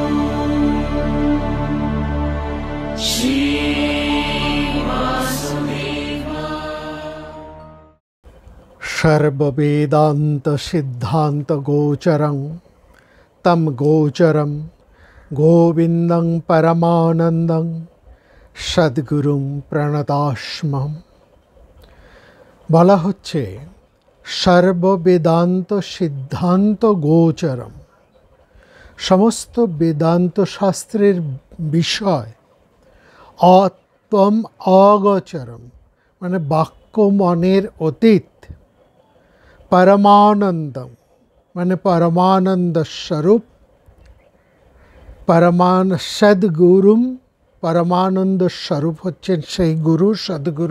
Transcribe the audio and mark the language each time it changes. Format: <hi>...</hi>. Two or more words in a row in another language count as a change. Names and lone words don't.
<sa>सर्ववेदांत सिद्धांत गोचरं तम गोचरं गोविंदं परमानंदं सद्गुरुं प्रणतास्मः।</sa> <bn>বলা হচ্ছে</bn> <sa>সর্ববেদান্ত সিদ্ধান্ত গোচরম,</sa> <bn>সমস্ত বেদান্ত শাস্ত্রের বিষয়</bn> <sa>আত্মম অগোচরম</sa> <bn>মানে বাক্য মনের অতীত, পরমানন্দম মানে পরমানন্দ স্বরূপ, সদ্গুরুম পরমানন্দ স্বরূপ হচ্ছেন সেই গুরু, সদ্গুরু।</bn>